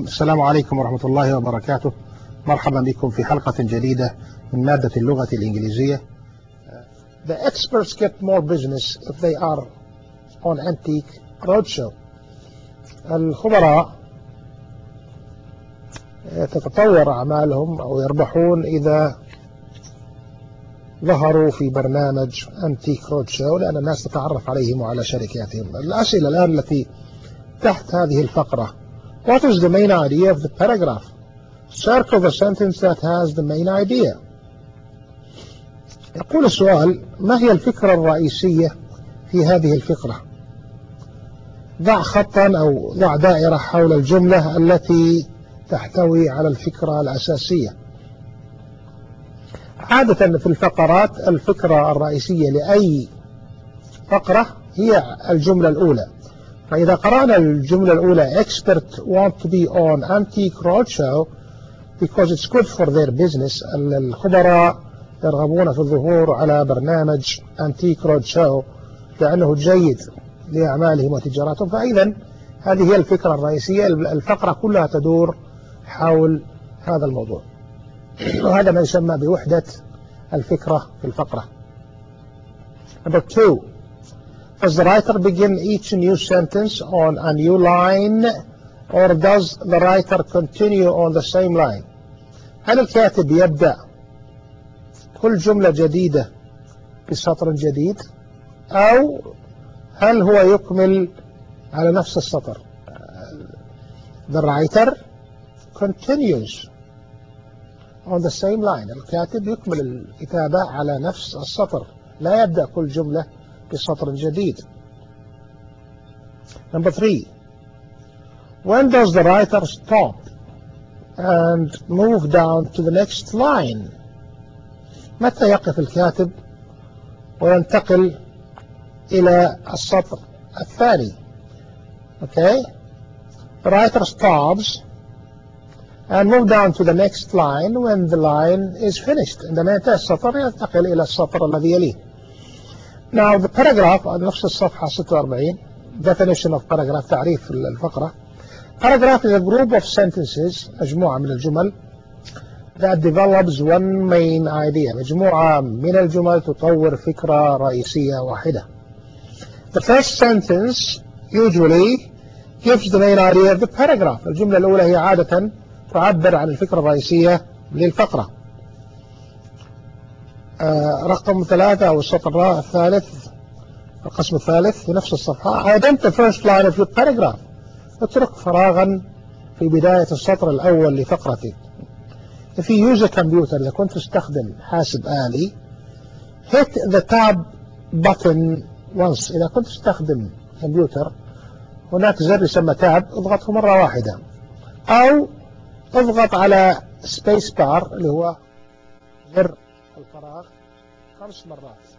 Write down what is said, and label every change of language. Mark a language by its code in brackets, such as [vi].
[ar] السلام عليكم ورحمة الله وبركاته. مرحبا بكم في حلقة جديدة من مادة اللغة الإنجليزية. [en] The experts get more business if they are on antique roadshow. [ar] الخبراء تتطور أعمالهم أو يربحون إذا ظهروا في برنامج antique roadshow، لأن الناس تتعرف عليهم وعلى شركاتهم. الأسئلة الآن التي تحت هذه الفقرة: [en] What is the main idea of the paragraph? Circle the sentence that has the main idea. [ar] يقول السؤال: ما هي الفكرة الرئيسية في هذه الفقرة؟ ضع خطا أو ضع دائرة حول الجملة التي تحتوي على الفكرة الأساسية. عادة في الفقرات الفكرة الرئيسية لأي فقرة هي الجملة الأولى. فإذا قرأنا الجملة الأولى [en] expert want to be on antique roadshow because it's good for their business، [ar] الخبراء يرغبون في الظهور على برنامج antique roadshow لأنه جيد لأعمالهم وتجاراتهم، فإذا هذه هي الفكرة الرئيسية. الفقرة كلها تدور حول هذا الموضوع، وهذا ما يسمى بوحدة الفكرة في الفقرة. [en] Number two: Does the writer begin each new sentence on a new line or does the writer continue on the same line؟ [ar] هل الكاتب يبدأ كل جملة جديدة بسطر جديد أو هل هو يكمل على نفس السطر؟ [en] The writer continues on the same line، [ar] الكاتب يكمل الكتابة على نفس السطر، لا يبدأ كل جملة بسطر جديد. [en] Number three: When does the writer stop and move down to the next line؟ [ar] متى يقف الكاتب وينتقل إلى السطر الثاني؟ [en] Okay, the writer stops and move down to the next line when the line is finished. [ar] عندما ينتهي السطر ينتقل إلى السطر الذي يليه. [en] Now the paragraph، [ar] نفس الصفحة 46. [en] Definition of paragraph، [ar] تعريف الفقرة. [en] Paragraph is a group of sentences، [ar] مجموعة من الجمل. [en] That develops one main idea، [ar] مجموعة من الجمل تطور فكرة رئيسية واحدة. [en] The first sentence usually gives the main idea of the paragraph، [ar] الجملة الأولى هي عادة تعبر عن الفكرة الرئيسية للفقرة. رقم ثلاثة أو السطر الثالث، القسم الثالث في نفس الصفحة. [en] Identify the first line of your paragraph، [ar] اترك فراغا في بداية السطر الأول لفقرتك. [en] If you use a computer، [ar] إذا كنت تستخدم حاسب آلي، [en] hit the tab button once، [ar] إذا كنت تستخدم كمبيوتر هناك زر يسمى tab، اضغطه مرة واحدة أو اضغط على space bar اللي هو زر الفراغ خمس مرات.